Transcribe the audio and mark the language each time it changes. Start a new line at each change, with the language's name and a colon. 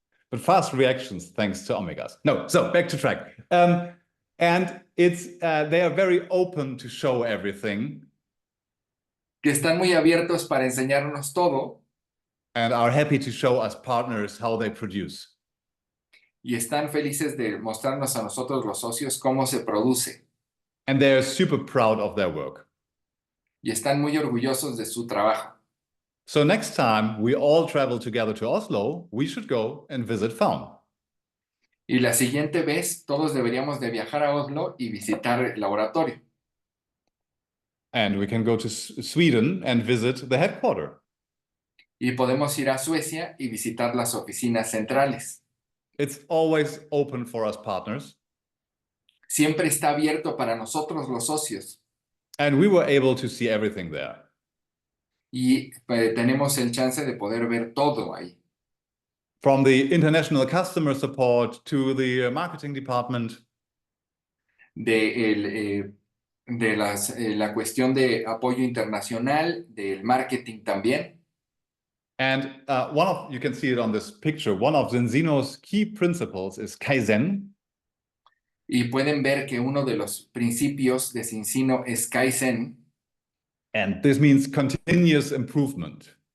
English: But fast reactions thanks to omegas. No, so back to track. And it's they are very open to show everything.
Spanish: Que están muy abiertos para enseñarnos todo.
English: and are happy to show us partners how they produce.
Spanish: Y están felices de mostrarnos a nosotros los socios cómo se produce.
English: And they're super proud of their work.
Spanish: Y están muy orgullosos de su trabajo.
English: So next time we all travel together to Oslo, we should go and visit FAUN.
Spanish: Y la siguiente vez todos deberíamos de viajar a Oslo y visitar el laboratorio.
English: And we can go to Sweden and visit the headquarters.
Spanish: Y podemos ir a Suecia y visitar las oficinas centrales.
English: It's always open for us partners.
Spanish: Siempre está abierto para nosotros los socios.
English: And we were able to see everything there.
Spanish: Y tenemos el chance de poder ver todo ahí.
English: From the international customer support to the marketing department.
Spanish: De la cuestión de apoyo internacional, del marketing también.
English: And you can see it on this picture, one of Zinzino's key principles is Kaizen.
Spanish: Y pueden ver que uno de los principios de Zinzino es Kaizen.
English: And this means continuous improvement.